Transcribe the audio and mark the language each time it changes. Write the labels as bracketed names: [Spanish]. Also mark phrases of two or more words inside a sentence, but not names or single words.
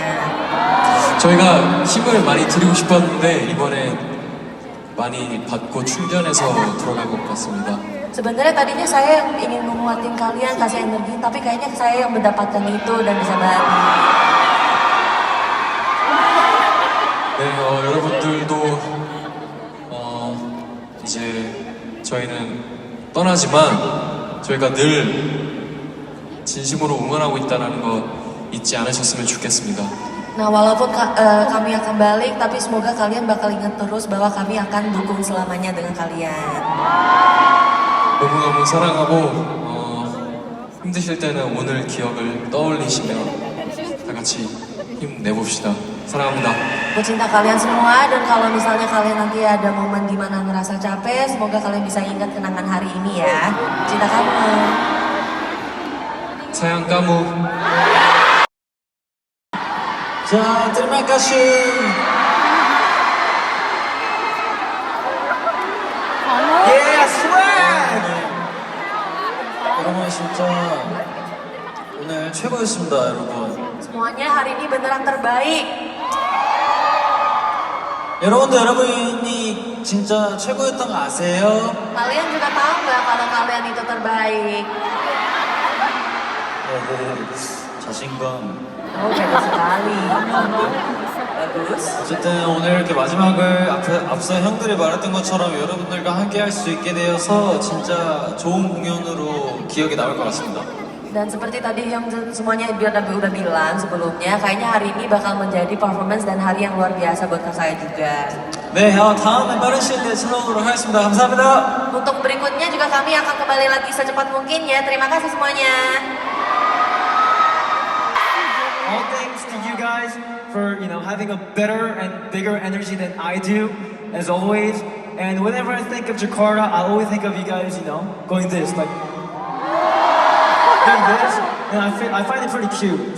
[Korean] 저희가 힘을 많이 드리고 싶었는데 이번에 많이 받고 충전해서 돌아갈 것 같습니다. [Indonesian] Sebenarnya tadinya saya ingin menguatin kalian, kasih energi, tapi kayaknya saya yang mendapatkan itu dan bisa balik. [Korean] 네, 여러분들도 이제 저희는 떠나지만 저희가 늘 진심으로 응원하고 있다는 거 잊지 않으셨으면 좋겠습니다. [Indonesian] Nah, walaupun kami akan balik, tapi semoga kalian bakal ingat terus bahwa kami akan dukung selamanya dengan kalian. [Korean] 너무너무 사랑하고 힘드실 때는 오늘 기억을 떠올리시며 다 같이 힘내봅시다. 사랑합니다. [Indonesian] Aku cinta kalian semua, dan kalau misalnya kalian nanti ada momen di mana ngerasa capek, semoga kalian bisa ingat kenangan hari ini ya. Cinta kamu. sayang kamu. [Korean] 자, [Indonesian] terima kasih. [English] Yeah, swag! [Korean] 여러분 진짜 오늘 최고였습니다, 여러분. [Indonesian] Semuanya hari ini beneran terbaik. [Korean] 여러분이 진짜 최고였던 거 아세요? [Indonesian] Kalian juga tahu nggak kalau kalian itu terbaik? [Korean] 자신감. [Indonesian] Beda sekali. Bagus. [Korean] 어쨌든 오늘 이렇게 마지막을 앞서 형들이 말했던 것처럼 여러분들과 함께 할 수 있게 되어서 진짜 좋은 공연으로 기억에 남을 것 같습니다. [Indonesian] Dan seperti tadi yang semuanya udah bilang sebelumnya, kayaknya hari ini bakal menjadi performance dan hari yang luar biasa buat saya juga. [Korean] 네, 다음에 빠른 시일 내에 찾아오도록 하겠습니다. 감사합니다. [Indonesian] Untuk berikutnya juga kami akan kembali lagi secepat mungkin ya. Terima kasih semuanya. [English] All thanks to you guys. for having a better and bigger energy than I do, as always. And whenever I think of Jakarta, I always think of you guys, going this, like doing this, and I find it pretty cute.